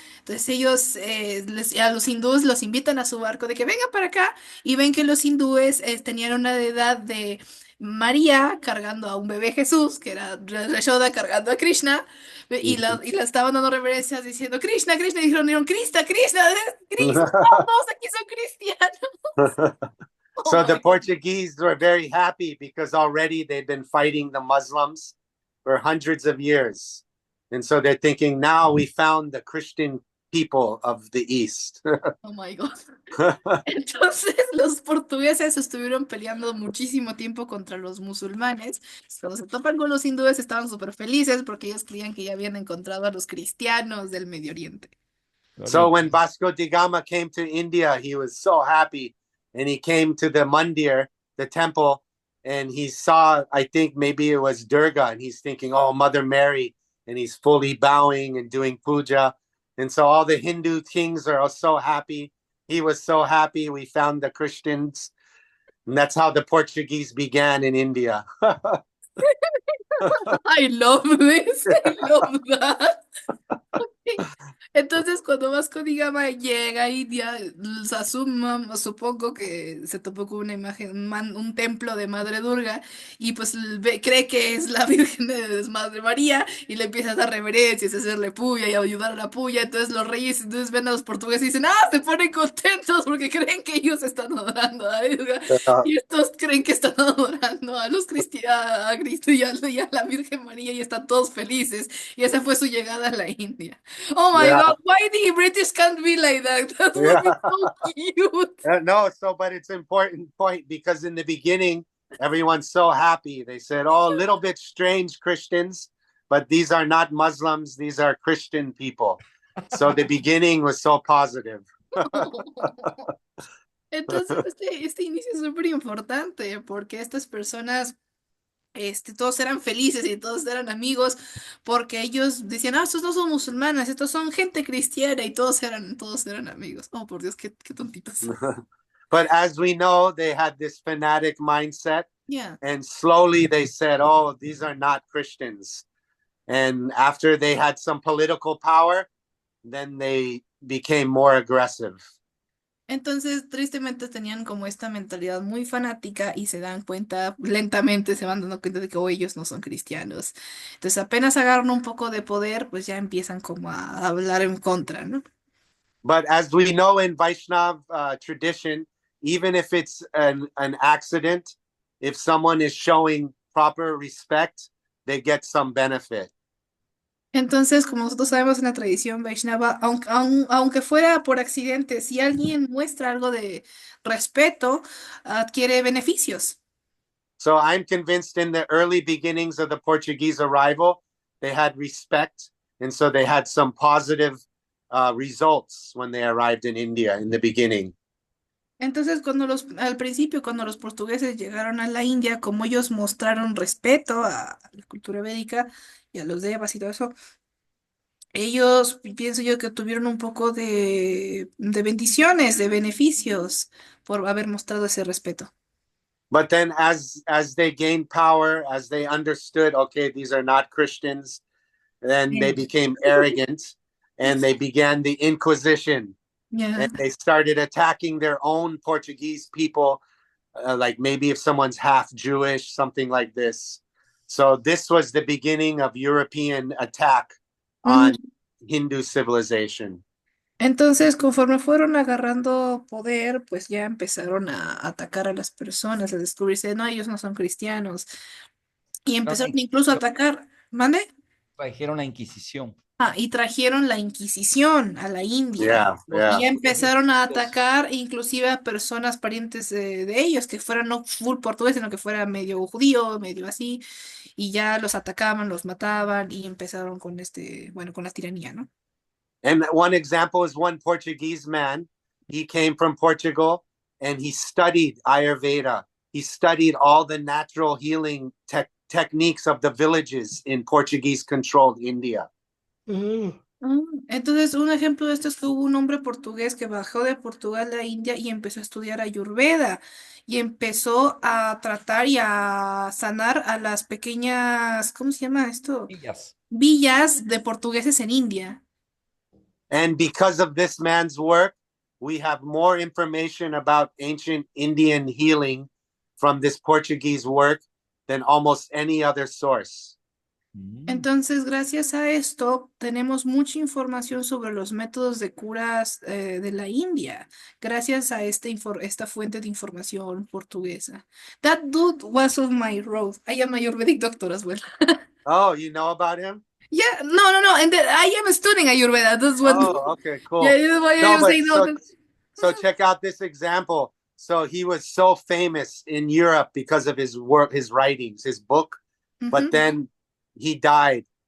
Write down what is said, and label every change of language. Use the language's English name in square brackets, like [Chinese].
[Spanish] Entonces ellos, a los hindúes los invitan a su barco de que vengan para acá y ven que los hindúes tenían una edad de María cargando a un bebé Jesús, que era Yashoda cargando a Krishna, y la estaban dando reverencias diciendo Krishna, Krishna, y dijeron Krista, Krishna, Krista, todos aquí son cristianos. [English] Oh So the my God. Portuguese were very happy because already they'd been fighting the Muslims for hundreds of years. And so they're thinking, now we found the Christian people of the East. Oh my God. [Spanish] Entonces los portugueses estuvieron peleando muchísimo tiempo contra los musulmanes. Cuando se topan con los hindúes estaban súper felices porque ellos creían que ya habían encontrado a los cristianos del Medio Oriente. [English] So when Vasco da Gama came to India, he was so happy. And he came to the mandir, the temple, and he saw, I think maybe it was Durga, and he's thinking, oh, Mother Mary, and he's fully bowing and doing puja. And so all the Hindu kings are so happy. He was so happy. We found the Christians. And that's how the Portuguese began in India. I love this. I love that. [Spanish] Entonces, cuando Vasco da Gama llega a India, supongo que se topó con una imagen, un templo de Madre Durga, y pues cree que es la Virgen de Madre María, y le empieza a dar reverencias, a hacerle puya y a ayudar a la puya. Entonces los reyes entonces ven a los portugueses y dicen, se ponen contentos porque creen que ellos están adorando a Durga, y estos creen que están adorando a los cristianos, a Cristo y a la Virgen María, y están todos felices. Y esa fue su llegada a la India. [English] Oh my Yeah. God, why the British can't be like that? That would be so cute. No, but it's an important point because in the beginning, everyone's so happy. They said, oh, a little bit strange Christians, but these are not Muslims. These are Christian people. So the beginning was so positive. [Spanish] Entonces, este inicio es súper importante porque estas personas, todos eran felices y todos eran amigos porque ellos decían, estos no son musulmanes, estos son gente cristiana y todos eran amigos. Oh, por Dios, qué tontitos. [English] But as we know, they had this fanatic mindset. Yeah. And slowly they said, oh, these are not Christians. And after they had some political power, then they became more aggressive. [Spanish] Entonces, tristemente tenían como esta mentalidad muy fanática y se dan cuenta, lentamente se van dando cuenta de que ellos no son cristianos. Entonces, apenas agarran un poco de poder, pues ya empiezan como a hablar en contra, ¿no? [English] But as we know in Vaishnav tradition, even if it's an accident, if someone is showing proper respect, they get some benefit. [Spanish] Entonces, como nosotros sabemos en la tradición Vaishnava, aunque fuera por accidente, si alguien muestra algo de respeto, adquiere beneficios. [English] So I'm convinced in the early beginnings of the Portuguese arrival, they had respect. And so they had some positive results when they arrived in India in the beginning. [Spanish] Entonces, al principio, cuando los portugueses llegaron a la India, como ellos mostraron respeto a la cultura védica y a los devas y todo eso, ellos, pienso yo, que tuvieron un poco de bendiciones, de beneficios por haber mostrado ese respeto. [English] But then as they gained power, as they understood, okay, these are not Christians, then they became arrogant and they began the Inquisition. Yeah. And they started attacking their own Portuguese people, like maybe if someone's half Jewish, something like this. So this was the beginning of European attack on Hindu civilization. [Spanish] Entonces, conforme fueron agarrando poder, pues ya empezaron a atacar a las personas, a descubrirse, no, ellos no son cristianos. Y empezaron incluso a atacar, ¿mande? Trajeron la Inquisición. Y trajeron la Inquisición a la India. [English] Yeah. [Spanish] Y ya empezaron a atacar inclusive a personas parientes de ellos, que fueran no full portugués, sino que fuera medio judío, medio así. Y ya los atacaban, los mataban y empezaron con con la tiranía, ¿no? [English] And one example is one Portuguese man. He came from Portugal and he studied Ayurveda. He studied all the natural healing techniques of the villages in Portuguese controlled India. [Spanish] Entonces, un ejemplo de esto es que hubo un hombre portugués que bajó de Portugal a India y empezó a estudiar Ayurveda y empezó a tratar y a sanar a las pequeñas, ¿cómo se llama esto? Villas. Villas de portugueses en India. [English] And because of this man's work, we have more information about ancient Indian healing from this Portuguese work than almost any other source. [Spanish] Entonces, gracias a esto, tenemos mucha información sobre los métodos de curas de la India, gracias a esta fuente de información portuguesa. [English] That dude was on my road. I am a Ayurvedic doctor as well. Oh, you know about him? Yeah, no, and I am studying Ayurveda. That's what. Oh, okay, cool. Yeah, that's why No, I but say no. so check out this example. So he was so famous in Europe because of his work, his writings, his book, but then he died.